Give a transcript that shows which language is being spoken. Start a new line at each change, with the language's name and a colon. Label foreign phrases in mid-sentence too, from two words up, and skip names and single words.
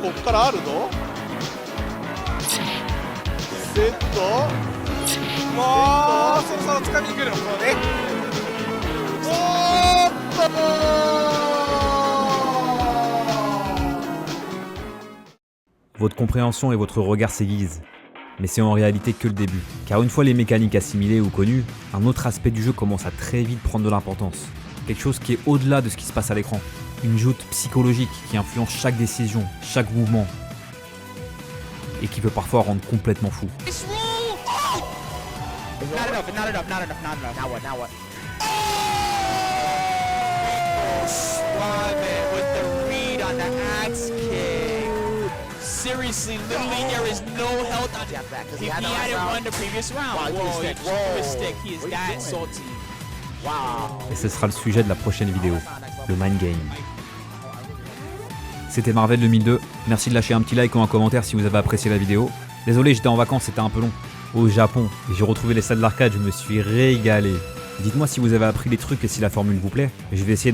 Japanese: からあるのセットもうそろそろ掴みに来るのこうね。おーっと
French: Votre compréhension et votre regard s'aiguisent. Mais c'est en réalité que le début. Car une fois les mécaniques assimilées ou connues, un autre aspect du jeu commence à très vite prendre de l'importance. Quelque chose qui est au-delà de ce qui se passe à l'écran. Une joute psychologique qui influence chaque décision, chaque mouvement. Et qui peut parfois rendre complètement fou.
English: Not enough, not enough, not enough, not enough. Now what, now what? Swayman with the read on the axe kick. Seriously, literally, there is no health on Jab back, 'cause He he had no hadn't round. won the previous round. Wow, he threw his Whoa, he stick. threw his Whoa. stick. He is What are you that doing? salty. Wow.
French: Et ce sera le sujet de la prochaine vidéo, le Mind Game. C'était Marvel 2002, merci de lâcher un petit like ou un commentaire si vous avez apprécié la vidéo. Désolé, j'étais en vacances, c'était un peu long. Au Japon, et j'ai retrouvé les salles d'arcade, je me suis régalé. Dites-moi si vous avez appris des trucs et si la formule vous plaît.